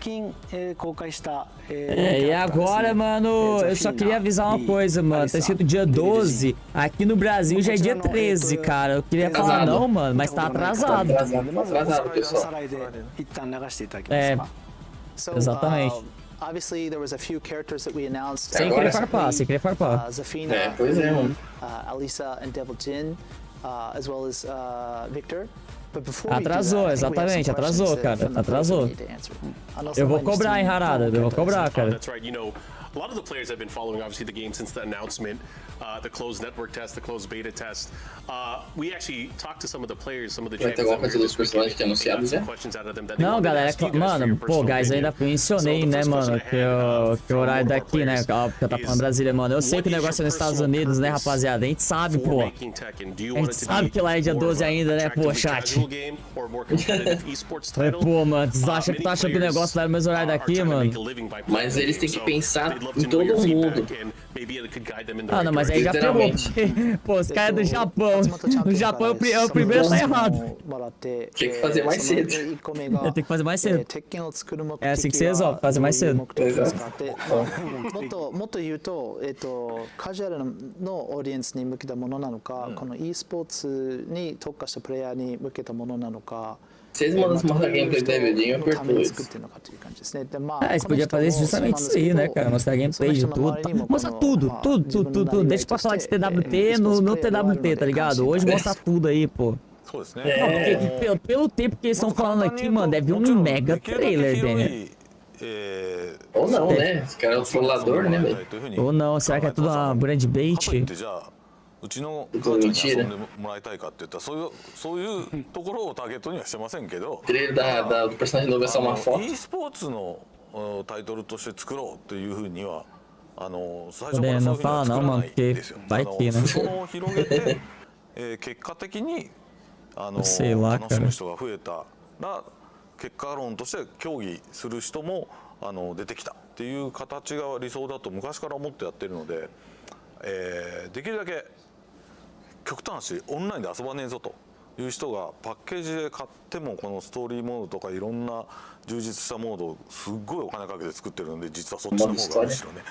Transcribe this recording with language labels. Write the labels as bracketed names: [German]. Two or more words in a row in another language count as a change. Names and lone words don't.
[Portuguese] E agora, mano, eu só queria avisar uma coisa, mano. Tá escrito dia 12, aqui no Brasil já é dia 13, cara. Eu queria falar não, mano, mas tá atrasado. Tá atrasado, pessoal. Exatamente. [English] Obviously, there was a few characters that we announced. [Portuguese] Sem querer farpar. [English] Zafina, Alisa, and 𝗔𝗽cie, as well as Victor. But before [Portuguese] atrasou, exatamente, atrasou, cara. Atrasou. Eu vou cobrar, hein, Harada. Eu vou cobrar, cara. A lot of the players have been following, obviously, the game since the announcement, the closed network test, the closed beta test. We actually talked to some of the players, some of the questions out of them. Não, galera, mano, pô, guys, ainda mencionei, né, mano, que o horário daqui, né, que eu tava falando Brasília, mano. Eu sei que o negócio é nos Estados Unidos, né, rapaziada? A gente sabe, pô. A gente sabe que lá é dia 12 ainda, né, pô, chat. Pô, mano, vocês acham que tá achando que o negócio lá é no mesmo horário daqui, mano? Mas eles têm que pensar em todo mundo. Ah, não, mas aí já pegou. Pô, os caras do Japão. No Japão é o primeiro a tá errado. Tem que fazer mais cedo. Tem que fazer mais cedo. É assim que você resolve, fazer mais cedo. [Japanese] もっと言うと、カジュアルのオーディエンスに向けたものなのか、この e スポーツに特化したプレイヤーに向けたものなのか。 [Portuguese] Vocês mandam mostrar gameplay da EVOzinho, eu aperto isso. Você podia fazer justamente isso aí, né, cara? Mostrar gameplay de tudo. Mostra tudo. Deixa pra falar de TWT no TWT, tá ligado? Hoje mostra tudo aí, pô. Não, porque pelo tempo que eles estão falando aqui, mano, deve vir um mega trailer, né? Ou não, né? Esse cara é um trollador, né, velho? Ou não, será que é tudo uma [English] brand bait? [Japanese] うちの母ちゃんに遊んでもらいたいかって言ったらそういうところをターゲットにはしてませんけど [Portuguese] do personagem novo é só uma foto. [Japanese] e スポーツのタイトルとして作ろうっていうふうには最初からそういうふうには作らないですよ。その広げて結果的に楽しむ人が増えたら結果論として競技する人も出てきたっていう形が理想だと昔から思ってやってるので、できるだけ極端しオンラインで遊ばねえぞという人がパッケージで買ってもこのストーリーモードとかいろんな充実したモードをすっごいお金かけて作ってるので実はそっちの方があるんですよね。